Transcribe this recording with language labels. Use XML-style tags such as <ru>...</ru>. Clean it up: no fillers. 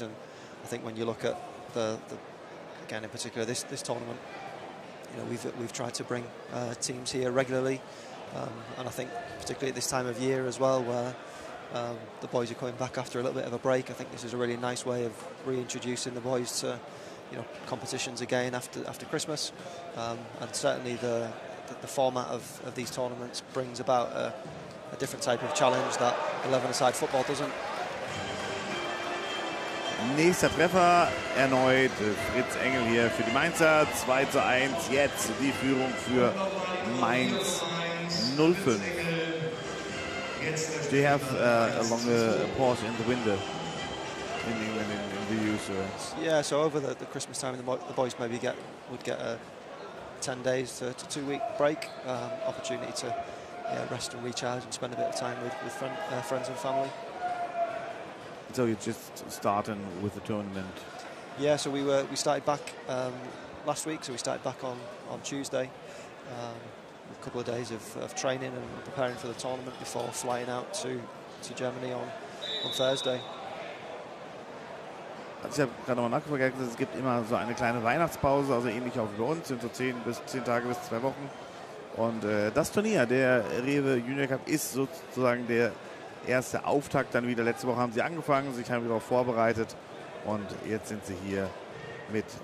<en>And I think when you look at again in particular this tournament, we've tried to bring teams here regularly, and I think particularly at this time of year as well, where the boys are coming back after a little bit of a break. I think this is a really nice way of reintroducing the boys to competitions again after Christmas, and certainly the format of these tournaments brings about a different type of challenge that 11-a-side football doesn't.</en> <de>Nächster Treffer, erneut Fritz Engel hier für die Mainzer. 2:1, jetzt die Führung für Mainz 05.</de> <en>Do you have a longer pause in the window in England in the use? Yeah, so over the Christmas time, the boys maybe would get a 10 days to 2-week break, opportunity to rest and recharge and spend a bit of time with friends and family. So you're just starting with the tournament? Yeah, so we started back last week, so we started back on Tuesday. A couple of days of training and preparing for the tournament before flying out to Germany on Thursday.</en> <de>Also ich habe gerade nochmal nachgefragt, es gibt immer so eine kleine Weihnachtspause, also ähnlich auch wie bei uns, sind so 10 Tage bis 2 Wochen. Und das Turnier, der REWE Junior Cup, ist sozusagen der erste Auftakt dann wieder. Letzte Woche haben sie angefangen, sich haben wieder auch vorbereitet und jetzt sind sie hier mit</de>